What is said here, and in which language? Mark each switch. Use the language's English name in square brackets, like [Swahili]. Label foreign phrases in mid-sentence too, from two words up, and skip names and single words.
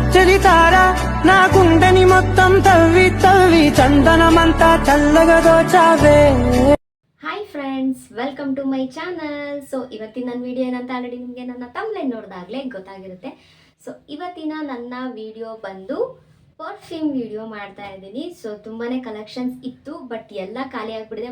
[Telugu] చలితారా నా గుండెని మొత్తం తవ్వి తవ్వి చందనమంతా చల్లగా దోచావే. [English] hi friends, welcome to my channel. [Kannada] ಸೊ ಇವತ್ತಿನ ನನ್ನ ವಿಡಿಯೋ ಏನಂತ ಆಲ್ರೆಡಿ ನಿಮಗೆ ನನ್ನ ತಮ್ಲೈನ್ ನೋಡಿದಾಗಲೇ ಗೊತ್ತಾಗಿರುತ್ತೆ. ಸೊ ಇವತ್ತಿನ ನನ್ನ ವಿಡಿಯೋ ಬಂದು ಪರ್ಫ್ಯೂಮ್ ವಿಡಿಯೋ ಮಾಡ್ತಾ ಇದ್ದೀನಿ. ಸೊ ತುಂಬಾ ಕಲೆಕ್ಷನ್ಸ್ ಇತ್ತು, ಬಟ್ ಎಲ್ಲ ಖಾಲಿ ಆಗಿಬಿಟ್ಟಿದೆ.